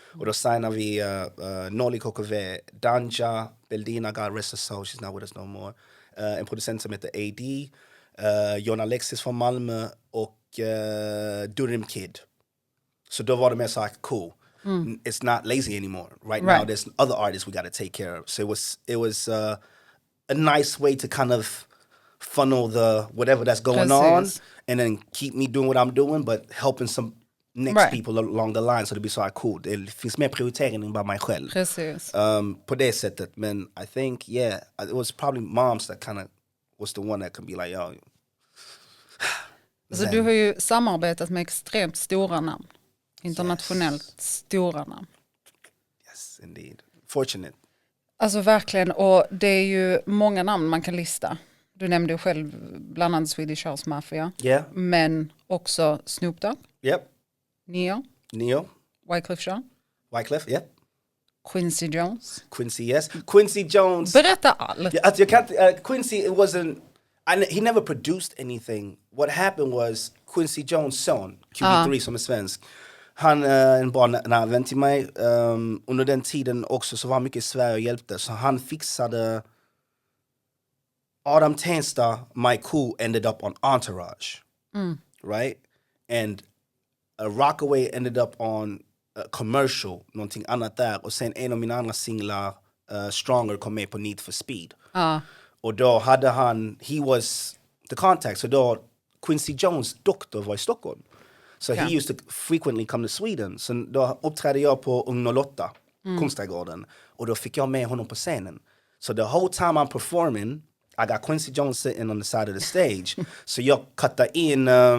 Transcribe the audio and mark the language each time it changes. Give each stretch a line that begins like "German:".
Swedish: Och då signade vi
English: Nolly KKV, Danja, Beldina, God rest her soul, she's not with us no more.
Swedish: En producent som heter AD, John Alexis från Malmö och Durham Kid. Så då var det mer så här, cool.
English: It's not Lazee anymore. Right now there's other artists we got to take care of. So it was a nice way to kind of funnel the whatever that's going on and then keep me doing what I'm doing but helping some next people along the line,
Swedish: så det blir så här cool. Det finns mer prioritering än bara mig själv. Precis. På det sättet.
English: Men I think, it was probably moms that kind of was the one that could be like, yo.
Swedish: Alltså du har ju samarbetat med extremt stora namn. Internationellt stora namn.
English: Yes, indeed. Fortunate.
Swedish: Alltså verkligen, och det är ju många namn man kan lista. Du nämnde ju själv bland annat Swedish House Mafia.
English: Yeah.
Swedish: Men också Snoop Dogg.
English: Yep. Neo. Wyclef Jean. Yep. Quincy Jones. Quincy Jones.
Swedish: Berätta allt.
English: You can't, Quincy, it wasn't, he never produced anything. What happened was Quincy Jones' son,
Swedish: QB3 som är svensk, han en bra nära vän till mig. Under den tiden också så var han mycket i Sverige och hjälpte. Så han fixade
English: Adam Tensta, My Cool ended up on Entourage. Right? And Rockaway ended up on Commercial,
Swedish: någonting annat där. Och sen en av mina andra singlar, Stronger, kom med på Need for Speed. Och då hade
English: he was the contact.
Swedish: Så då Quincy Jones doktor var i Stockholm.
English: So he used to frequently come to Sweden.
Swedish: Så då uppträdde jag på Ung 08, Kungsträdgården. Och då fick jag med honom på scenen.
English: So the whole time I'm performing, I got Quincy Jones sitting on the side of the stage.
Swedish: Så jag cuttade in